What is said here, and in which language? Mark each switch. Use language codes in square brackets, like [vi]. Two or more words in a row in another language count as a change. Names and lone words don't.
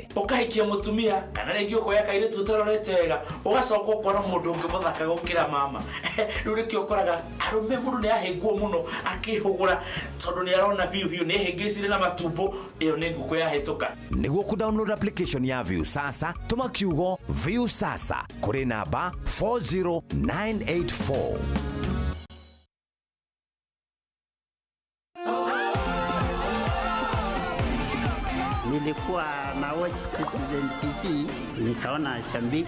[ki] ũkahikia mũtumia kana rĩngĩ ũkoya kairĩtu ũtarorete wega ũgacoka ũkora mũndũ ũngĩ mũthaka gũkĩra mama rĩu nĩkĩo ũkoraga arũme mũndũ nĩ ahĩngwo mũno akĩhũgũra tondũ nĩ arona biũ nĩ ehĩngĩcire na matumbo ĩyo nĩ ngũkũ yahĩtũka nĩguo kũdownload application ya view sasa tũma kiugo view sasa kũrĩ namba 40984 [sw] Nilikuwa na watch Citizen TV, nikaona Shambiki.